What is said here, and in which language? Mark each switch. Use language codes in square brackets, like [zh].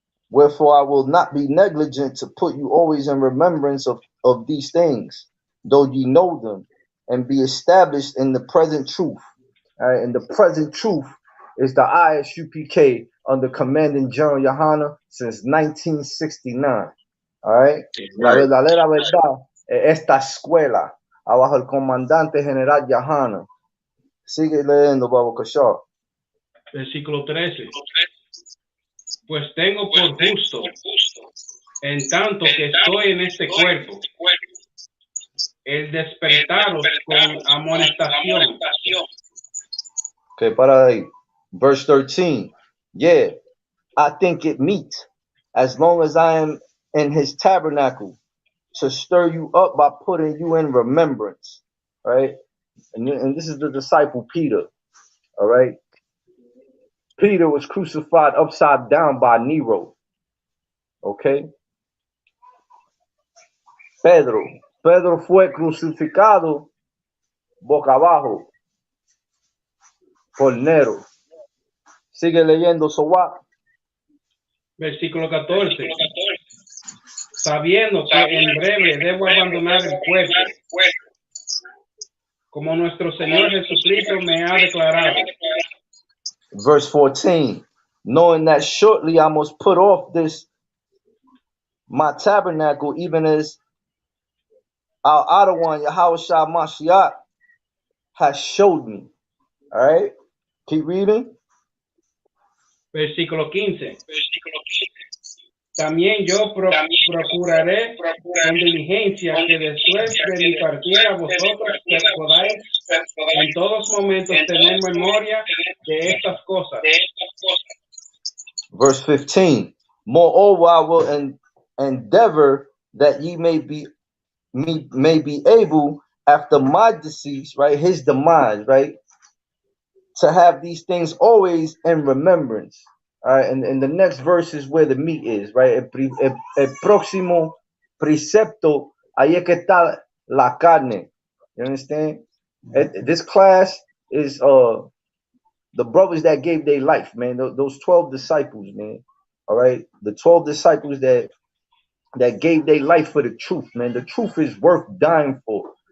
[en] Wherefore I will not be negligent to put you always in remembrance of these things, though ye know them, and be established in the present truth. All right, and the present truth is the ISUPK under Commanding General Yohana since 1969. [es] All right, la verdadera verdad es esta escuela, abajo el comandante general Yohana. Sigue leyendo, Baba Kashar. Versículo 13. Pues tengo por justo, en tanto que estoy en este cuerpo, el despertaros con amonestación. Okay, para ahí. [en] Verse 13. Yeah, I think it meet, as long as I am in his tabernacle, to stir you up by putting you in remembrance. Right? And this is the disciple Peter. All right. Peter was crucified upside down by Nero. Okay. [es] Pedro fue crucificado boca abajo por Nero. Sigue leyendo, [en] so what? [es] Versículo 14. Sabiendo que en breve debo abandonar el cuerpo, como nuestro Señor Jesucristo me ha declarado. [en] Verse 14. Knowing that shortly I must put off this my tabernacle, even as our outer one, Yahushua Mashiach, has showed me. All right. Keep reading. [es] Versículo 15. También yo procuraré con diligencia que después de mi partida vosotros que podáis en todos momentos tener memoria de estas cosas. [en] Verse 15. Moreover, I will endeavor that ye may be able after my decease, right, his demise, right, to have these things always in remembrance. All right, and the next verse is where the meat is, right? [es] El próximo precepto, ahí es que está la carne. [en] You understand? This class is the brothers that gave their life, man. Those 12 disciples, man. All right, the 12 disciples that gave their life for the truth, man. The truth is worth dying for.